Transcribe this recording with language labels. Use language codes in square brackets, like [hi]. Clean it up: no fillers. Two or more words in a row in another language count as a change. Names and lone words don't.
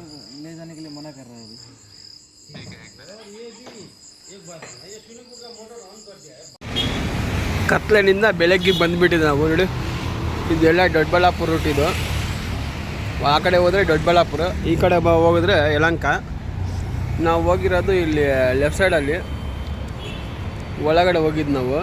[hi] ले जाने के लिए मना कर रहा है अभी. [kn] ಕತ್ಲೆನಿಂದ ಬೆಳಗ್ಗೆ ಬಂದುಬಿಟ್ಟಿದೆ ನಾವು ನೋಡಿ. ಇದೆಲ್ಲ ದೊಡ್ಡಬಳ್ಳಾಪುರ ರೂಟ್. ಇದು ಆ ಕಡೆ ಹೋದರೆ ದೊಡ್ಡಬಳ್ಳಾಪುರ, ಈ ಕಡೆ ಹೋಗಿದ್ರೆ ಯಲಹಂಕ. ನಾವು ಹೋಗಿರೋದು ಇಲ್ಲಿ ಲೆಫ್ಟ್ ಸೈಡಲ್ಲಿ ಒಳಗಡೆ ಹೋಗಿದ್ದು ನಾವು.